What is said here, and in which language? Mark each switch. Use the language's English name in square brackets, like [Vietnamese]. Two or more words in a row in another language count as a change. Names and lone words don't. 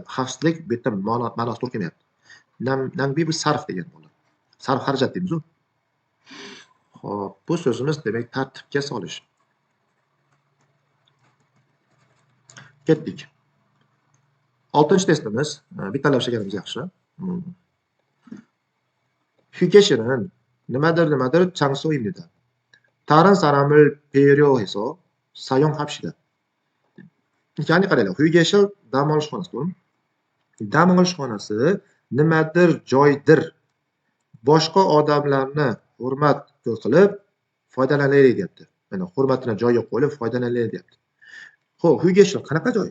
[Uzbek] Xavfsizlik bu yerda ma'nosi to'g'ri kelmayapti. Nangbi bu sarf degan bo'ladi. Sarf xarajat deymiz u. Xo'p, bu so'zimiz demak tartibga solish. Ketdik. 6-testimiz, bittalab ishlaganimiz yaxshi. [Korean] 휴게실은 nimadir 장소입니다. 다른 사람을 배려해서 사용합시다. [Uzbek] Ya'ni qaranglar, 휴게실 dam olish xonasi. Dam olish xonasi nimadir joydir. Boshqa odamlarni hurmat qilib foydalanaylik deyapti. Mana hurmatini joyiga qo'yib foydalanaylik deyapti. Xo'p, 휴게실 qanaqa joy?